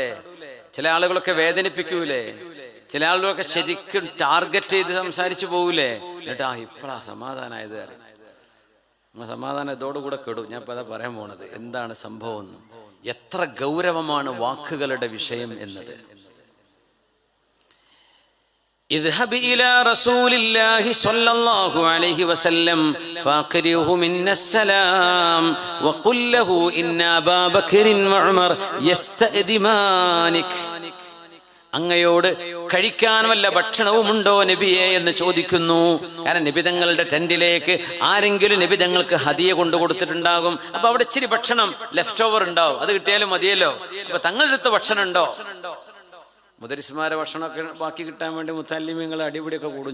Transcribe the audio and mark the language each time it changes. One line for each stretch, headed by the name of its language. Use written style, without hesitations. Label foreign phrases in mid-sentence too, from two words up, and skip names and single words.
Malayalam: ചില ആളുകളൊക്കെ വേദനിപ്പിക്കൂലേ, ചില ആളുകളൊക്കെ ശരിക്കും ടാർഗറ്റ് ചെയ്ത് സംസാരിച്ചു പോകൂലേ. എന്നിട്ടാ ഇപ്പഴാ സമാധാനമായത് അറിയാം. സമാധാനം ഇതോടുകൂടെ കെടും. ഞാൻ ഇപ്പൊ അതാ പറയാൻ പോണത്, എന്താണ് സംഭവം. എത്ര ഗൗരവമാണ് വാക്കുകളുടെ വിഷയം എന്നത്.
Arabic: اذهب إلى رسول الله صلى الله عليه وسلم فاقرئه منا السلام وقل له إن أبا بكر وعمر يستأذنانك.
Malayalam: അങ്ങയോട് കഴിക്കാൻ വല്ല ഭക്ഷണവുമുണ്ടോ നബിയെ എന്ന് ചോദിക്കുന്നു. കാരണം നബിതങ്ങളുടെ ടെന്റിലേക്ക് ആരെങ്കിലും നബിതങ്ങൾക്ക് ഹദിയ കൊണ്ടു കൊടുത്തിട്ടുണ്ടാകും. അപ്പൊ അവിടെ ഇച്ചിരി ഭക്ഷണം
English: left over
Malayalam: ഉണ്ടാവും, അത് കിട്ടിയാലും മതിയല്ലോ. അപ്പൊ തങ്ങളുടെ അടുത്ത് ഭക്ഷണം ഉണ്ടോ? മുദരിസ്മാരെ ഭക്ഷണമൊക്കെ ബാക്കി കിട്ടാൻ വേണ്ടി മുത്തല്ലിമീങ്ങൾ അടിപിടിയൊക്കെ കൂടും.